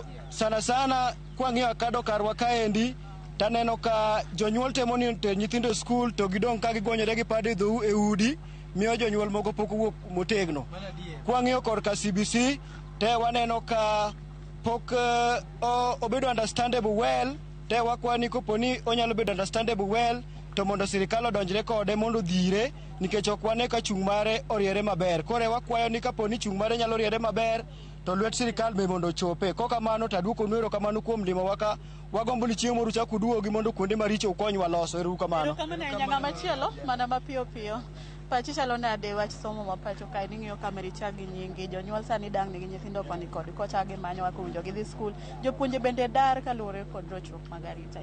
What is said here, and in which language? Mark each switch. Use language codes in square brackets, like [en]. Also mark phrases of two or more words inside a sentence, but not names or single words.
[luo] Sana kwang'iyo Akado karwa kaendi, taneno ka jonyuol temo ni nyithindo skul to gidong ka gigonyore gi pado e udi, miyo jonyuol moko pok wuok motegno. Kwang'iyo korka CBC te waneno ka pok obedo [en] understandable well, [luo] te wakwani kopo ni onyalo bedo [en] understandable well [luo] to mondo sirikal odonjre kode mondo dhire, nikech ok wane ka chung' mare oriere maber. Kore wakwayo ni kapo ni chung' mare nyalo riere maber to lwet sirikal be mondo chope. Kokamano taduoko nwero kamano kuom limo waka wagombo ni chieng' moro chak uduogi mondo kuonde maricho ukonywa loso. Erokamano. Ng'ama machielo mana mapiyo piyo. Pachi chalo nade wach somo mapacho kae, ning'iyo kameri chagi nyingi, jonyuol sani dang' nigi nyithindo koni kod kocha gimanyo wako winjo gidhi skul, jopuonje bende dar kaluwore kod rochruok mag arita.